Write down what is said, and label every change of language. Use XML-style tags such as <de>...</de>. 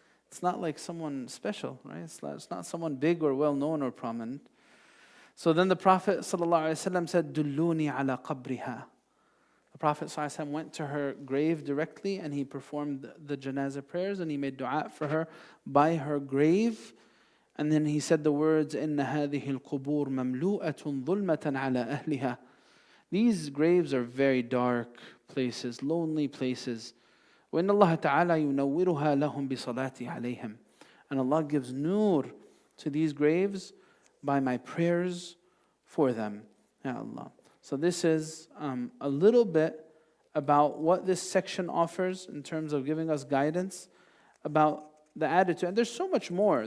<en>It's not like someone special, right? It's not someone big or well-known or prominent. So then the Prophet ﷺ said,</en> <ar>دُلُّونِي عَلَى قَبْرِهَا.</ar> <en>The Prophet ﷺ went to her grave directly and he performed the janazah prayers and he made dua for her by her grave. And then he said the words,</en> <ar>إِنَّ هَذِهِ الْقُبُورِ مَمْلُوءَةٌ ظُلْمَةً عَلَى أَهْلِهَا.</ar> <en>These graves are very dark places, lonely places.</en> <ar>وَإِنَّ اللَّهَ تَعَالَى يُنَوِّرُهَا لَهُمْ بِصَلَاتِي عَلَيْهِمْ.</ar> <en>And Allah gives nur to these graves by my prayers for them.</en> <ar>Ya Allah.</ar> <en>So this is a little bit about what this section offers in terms of giving us guidance about the attitude. And there's so much more.</en>